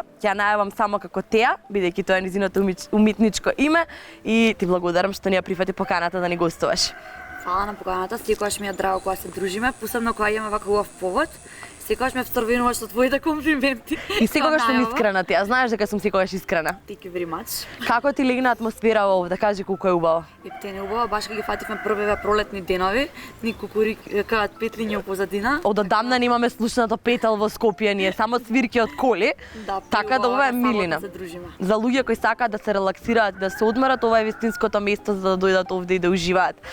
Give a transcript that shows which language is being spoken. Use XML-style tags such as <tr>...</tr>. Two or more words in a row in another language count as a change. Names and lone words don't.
<mk>Ќе ја најавам само како Теа, бидејќи тоа е низиното уметничко име и ти благодарам што ни ја прифати поканата да ни гостуваш. Фала на поканата, секогаш ми е драго кога се дружиме, посебно кога имаме вака убав повод. Секогаш ме вторвенуваш со твоите комплименти. И секогаш сум искрена ти, а знаеш дека сум секогаш искрена.</mk> <en>Thank you very much.</en> <mk>Како ти легна атмосфера овде, кажи колку е убаво. Ептен е убаво, баш кога ги фативме првиве пролетни денови, ни кукурикаат петлиња позадина. Одамна немаме слушнато петал во Скопје, ние само свирки од коли. Да, така да ова е милина. За луѓе кои сакаат да се релаксираат, да се одморат, ова е вистинското место за да дојдат овде и да уживаат.</mk>